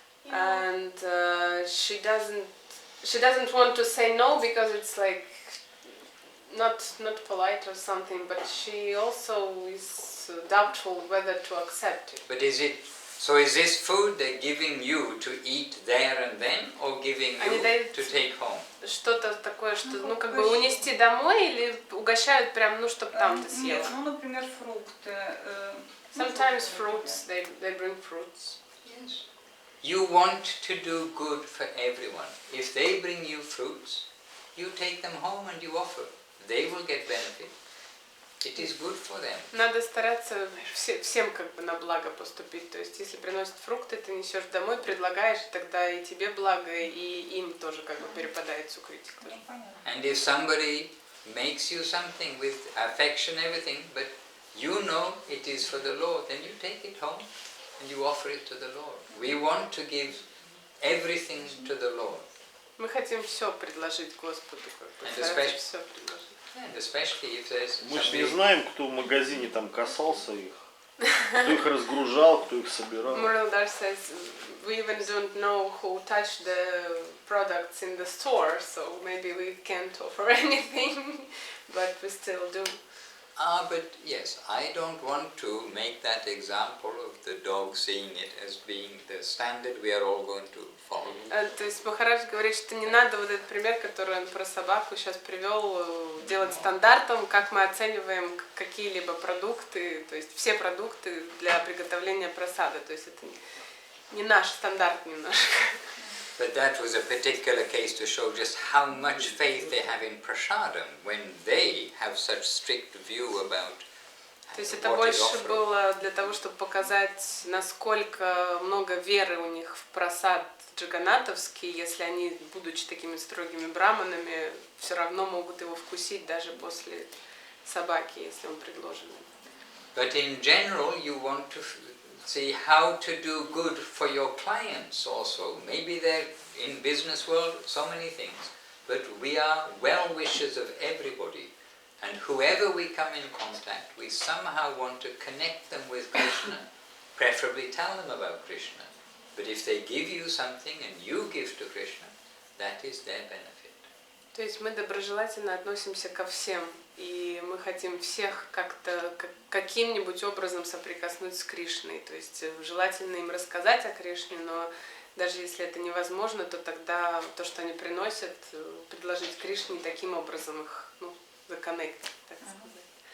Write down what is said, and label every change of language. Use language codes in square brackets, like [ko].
[en] And she doesn't want to say no because it's like not polite or something, but she also is doubtful whether to accept it. But is this food they're giving you to eat there and then, or giving you to take home? [ru] Что-то такое, что как бы унести домой, или угощают прям, чтобы там ты съела? Нет, например, фрукты. [en] Sometimes fruits, they bring fruits. Yes. You want to do good for everyone. If they bring you fruits, you take them home and you offer. They will get benefit. It is good for them. [ru] Надо стараться всем как бы на благо поступить. То есть, если приносят фрукты, ты несешь домой, предлагаешь, тогда и тебе благо, и им тоже как бы перепадает сукритик. [en] And if somebody makes you something with affection, everything, but you know it is for the Lord, then you take it home and you offer it to the Lord. We want to give everything to the Lord. [ru] Мы хотим все предложить Господу, все предложить. [en] And especially if there's [ru] Мы же не знаем, кто в магазине там касался их, кто их разгружал, кто их собирал. [en] Muraldar says we even don't know who touched the products in the store, so maybe we can't offer anything, but we still do. But yes, I don't want to make that example of the dog seeing it as being the standard we are all going to follow. [ru] То есть Махарадж говорит, что не надо вот этот пример, который он про собаку сейчас привел, делать стандартом, как мы оцениваем какие-либо продукты, то есть все продукты для приготовления прасады. То есть это не наш стандарт немножко. [en] But that was a particular case to show just how much faith they have in prasadam when they have such strict view about. [ru] То есть это больше было для того, чтобы показать, насколько много веры у них в прасад джаганатовский, если они, будучи такими строгими браманами, все равно могут его вкусить даже после собаки, если он предложен. [en] But in general, you want to see how to do good for your clients also. Maybe they're in business world, so many things, but we are well-wishers of everybody. And whoever we come in contact, we somehow want to connect them with Krishna, preferably tell them about Krishna. But if they give you something and you give to Krishna, that is their benefit. [ru] То есть мы доброжелательно относимся ко всем, и мы хотим всех как-то каким-нибудь образом соприкоснуть с Кришной. То есть желательно им рассказать о Кришне, но даже если это невозможно, то тогда то, что они приносят, предложить Кришне, таким образом их законнектить, так сказать.